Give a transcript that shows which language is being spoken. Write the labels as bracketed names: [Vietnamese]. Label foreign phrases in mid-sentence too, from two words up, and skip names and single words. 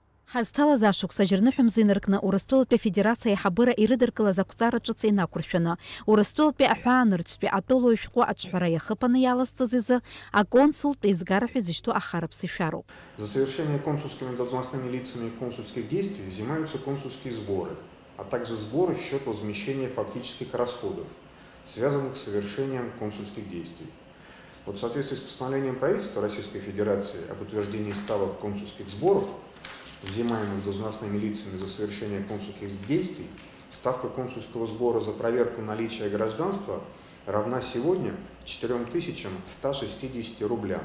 [Abkhazian] Ҳазҭалаз ашықәс аџьарныҳәа инаркны Урыстәылатәи Афедерациа аиҳабыра ирыдыркылаз ақәҵара ҿыц инақәыршәаны, Урыстәылатәи аҳәаанырцәтәи атәылоу ишәҟәы аҿҳәара иахыԥаны иалазҵаз изы аконсултә еизгара ҳәа изышьҭоу ахарԥс ишәароуп. [Russian] За совершение консульскими должностными лицами консульских действий взимаются консульские сборы, а также сборы в счет возмещения фактических расходов, связанных с совершением консульских действий. Вот в соответствии с постановлением правительства Российской Федерации об утверждении ставок консульских сборов, взимаемых должностными лицами за совершение консульских действий, ставка консульского сбора за проверку наличия гражданства равна сегодня 4160 рублям.